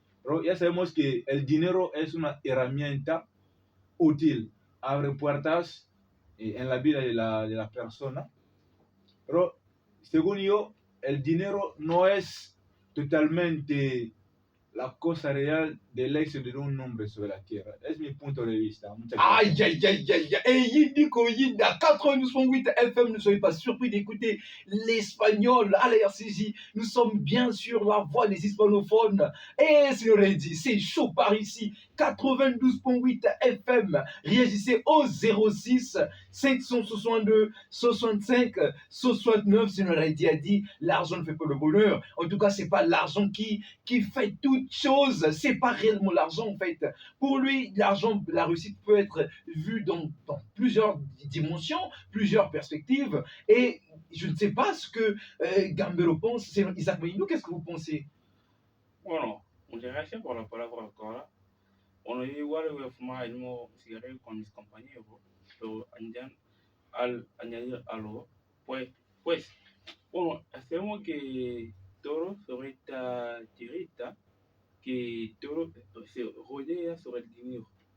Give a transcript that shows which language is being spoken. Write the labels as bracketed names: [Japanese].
[Spanish] Pero ya sabemos que el dinero es una herramienta útil, abre puertas en la vida de la persona. Pero según yo, el dinero no es totalmente la cosa real del éxito de un hombre sobre la tierra. Es mi punto de vista. Muchas gracias. Aïe, aïe, aïe, aïe, aïe. [French] Et Yindiko Yinda, 92.8 FM, ne soyez pas surpris d'écouter l'espagnol à la RCJ. Nous sommes bien sûr la voix des hispanophones. Et c'est dit, c'est chaud par ici. 92.8 FM. Réagissez au 06 562 65 69. Senoredi a dit, l'argent ne fait pas le bonheur. En tout cas, c'est pas l'argent qui fait toute chose. C'est pas réellement l'argent, en fait. Pour lui, l'argent, la réussite peut être vue dans plusieurs dimensions, plusieurs perspectives. Et je ne sais pas ce que Gambero pense. C'est Isaac Moïno, qu'est-ce que vous pensez? [Spanish] Bueno, muchas gracias por la palabra ahora. Bueno, yo igual voy a fumar el mismo cigarrillo con mis compañeros, pero al añadir algo, pues, bueno, hacemos que todo sobre esta tirita, que todo se rodea sobre el dinero.